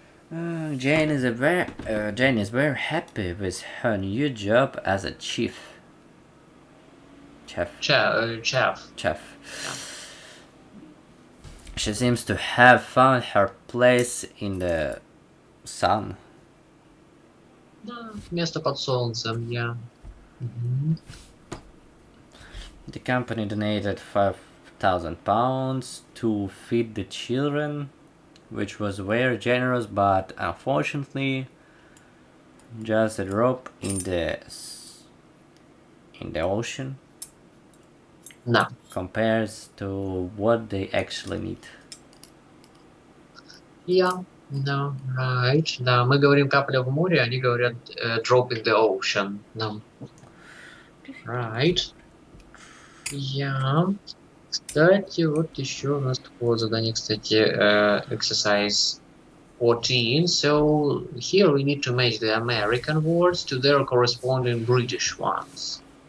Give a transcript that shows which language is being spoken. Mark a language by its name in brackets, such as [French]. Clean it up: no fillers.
[English] Jane is very happy with her new job as a chef. Chef. Yeah. She seems to have found her place in the sun. [Russian] Да, место под солнцем, yeah. [English] The company donated £5,000 to feed the children, which was very generous, but unfortunately just a drop in the ocean. No. Compares to what they actually need. Yeah, no, right. [Russian] Да, мы говорим капля в море, они говорят [English] drop in the ocean. No. Right. Yeah. [Russian] Кстати, вот еще у нас такое задание, кстати, exercise [English] 14. So here we need to match the American words to their corresponding British ones.